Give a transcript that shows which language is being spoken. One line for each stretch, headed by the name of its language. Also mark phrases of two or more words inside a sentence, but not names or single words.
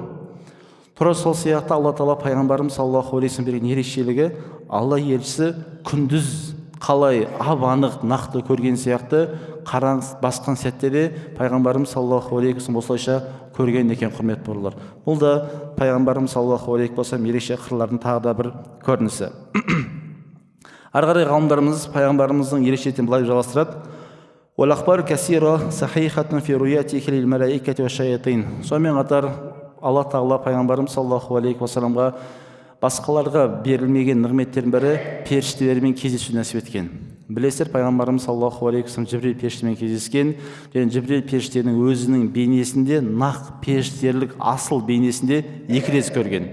Kazakh: Тура сол сияқты алла тағала пайғамбарымыз
Arabic: صلى الله عليه وسلم
Kazakh: берген ерекшелігі, алла елшісі күндіз қалай ап-анық нақты көрген сияқты қараңыз басқан сәтте де пайғамбарымыз
Arabic: صلى الله عليه وسلم
Kazakh: осылайша көрген екен, құрметті бауырлар. Бұл да пайғамбарымыз
Arabic: صلى الله عليه وسلم
Kazakh: ерекше қырлардың тағы да бір көрінісі. Ары қарай ғалымдарымыз пайғамбарымыздың ерекшелігін былай жалғастырады.
Arabic: والأخبار كثيرة صحيحة في رؤيته للملائكة والشياطين.
Kazakh: Сонымен қатар алла тағала пайғамбарымыз
Arabic: صلى الله عليه وسلم
Kazakh: басқаларға берілмеген нығметтердің бірі періштелермен кездесу нәсіп еткен. Білесіздер, пайғамбарымыз
Arabic: صلى الله عليه وسلم
Kazakh: Жибрил періштемен кездескен, және Жибрил періштенің өзінің бейнесінде, нақ періштерлік асыл бейнесінде 2 рет көрген.